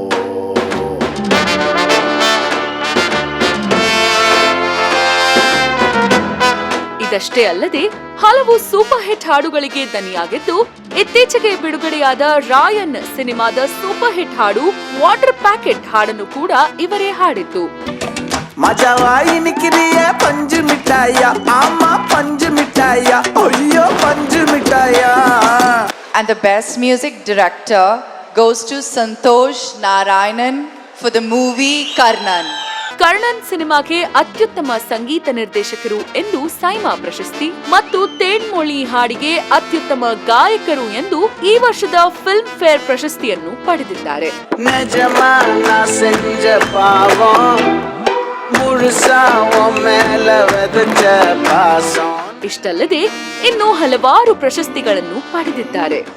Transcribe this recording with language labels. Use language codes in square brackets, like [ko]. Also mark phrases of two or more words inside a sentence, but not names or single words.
[kn] ಇದಷ್ಟೇ ಅಲ್ಲದೆ ಹಲವು ಸೂಪರ್ ಹಿಟ್ ಹಾಡುಗಳಿಗೆ ದನಿಯಾಗಿದ್ದು, ಇತ್ತೀಚೆಗೆ ಬಿಡುಗಡೆಯಾದ ರಾಯನ್ ಸಿನಿಮಾದ ಸೂಪರ್ ಹಿಟ್ ಹಾಡು ವಾಟರ್ ಪ್ಯಾಕೆಟ್ ಹಾಡನ್ನು ಕೂಡ ಇವರೇ ಹಾಡಿದ್ದು. [ta] மஜாவாயி நிக்கிறிய பஞ்சு மிட்டாயா ஆமா பஞ்சு மிட்டாயா ஐயோ பஞ்சு மிட்டாயா. [en] And the best music director goes to Santosh Narayanan for the movie Karnan. [kn] ಕರ್ಣನ್ ಸಿನಿಮಾಗೆ ಅತ್ಯುತ್ತಮ ಸಂಗೀತ ನಿರ್ದೇಶಕರು ಎಂದು ಸೈಮಾ ಪ್ರಶಸ್ತಿ ಮತ್ತು ತೇನ್ಮೊಳಿ ಹಾಡಿಗೆ ಅತ್ಯುತ್ತಮ ಗಾಯಕರು ಎಂದು ಈ ವರ್ಷದ ಫಿಲ್ಮ್ ಫೇರ್ ಪ್ರಶಸ್ತಿಯನ್ನು ಪಡೆದಿದ್ದಾರೆ. ಇಷ್ಟಲ್ಲದೆ ಇನ್ನು ಹಲವಾರು ಪ್ರಶಸ್ತಿಗಳನ್ನು ಪಡೆದಿದ್ದಾರೆ.